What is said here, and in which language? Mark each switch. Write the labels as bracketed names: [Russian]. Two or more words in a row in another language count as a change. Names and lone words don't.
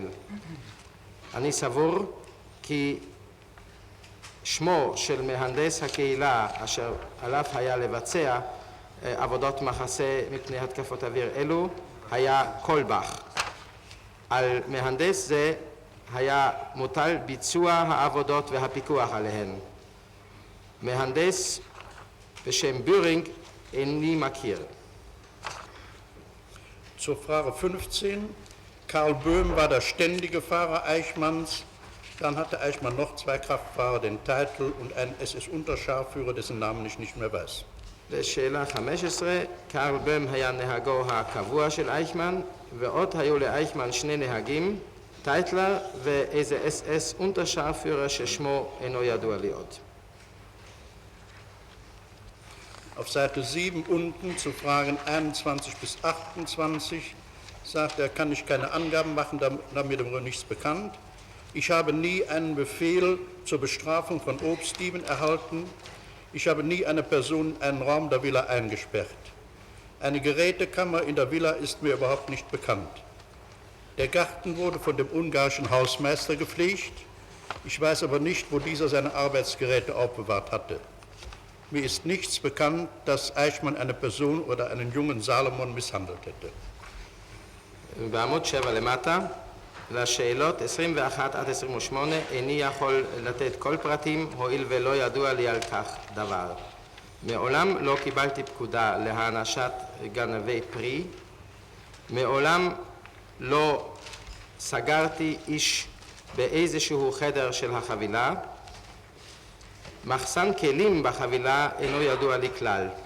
[Hebrew] אני סבור כי שמו של מהנדס הקהילה אשר עליו היה לבצע עבודות מחסה מפני התקפות אוויר אלו היה קולבך. על מהנדס זה היה מוטל ביצוע העבודות והפיקוח עליהן. מהנדס בשם ביורינג איני מכיר. [German] Zur Frage 15. Karl Böhm war der ständige Fahrer Eichmanns. Dann hatte Eichmann noch 2 Kraftfahrer, den Titel und einen SS-Unterscharführer, dessen Namen ich nicht mehr weiß. [Hebrew] לשאלה 15, קרל בם היה נהגו הקבוע של אייכמן, ועוד היו לאייכמן 2 נהגים, טייטלר ואיזה אס unterscharführer ששמו אינו ידוע לי עוד. [German] Auf Seite 7 unten zu Fragen 21 bis 28 sagt er, kann ich keine Angaben machen, da mir darüber nichts bekannt. Ich habe nie einen Befehl zur Bestrafung von Obstdieben erhalten. Ich habe nie eine Person in einen Raum der Villa eingesperrt. Eine Gerätekammer in der Villa ist mir überhaupt nicht bekannt. Der Garten wurde von dem ungarischen Hausmeister gepflegt. Ich weiß aber nicht, wo dieser seine Arbeitsgeräte aufbewahrt hatte. Mir ist nichts bekannt, dass Eichmann eine Person oder einen jungen Salomon misshandelt hätte. [Hebrew] בעמוד 7 למטה, לשאלות 21 עד 28 איני יכול לתת כל פרטים, הואיל ולא ידוע לי על כך דבר. מעולם לא קיבלתי פקודה להענשת גנבי פרי, מעולם לא סגרתי איש באיזשהו חדר של החבילה, מחסן כלים בחבילה אינו ידוע לי כלל.